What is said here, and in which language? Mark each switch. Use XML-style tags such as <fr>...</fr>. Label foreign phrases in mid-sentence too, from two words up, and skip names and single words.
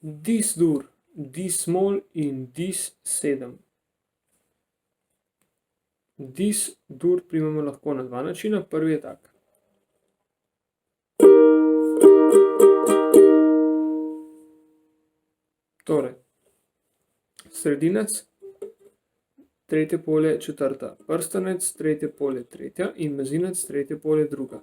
<sl>dis-dur, dis-mol in dis-7. Dis-dur primemo lahko na dva načina, prvi je tak. Torej, sredinec, tretje polje, četrta, prstanec, tretje polje, tretja in mezinec, tretje polje, druga.</sl>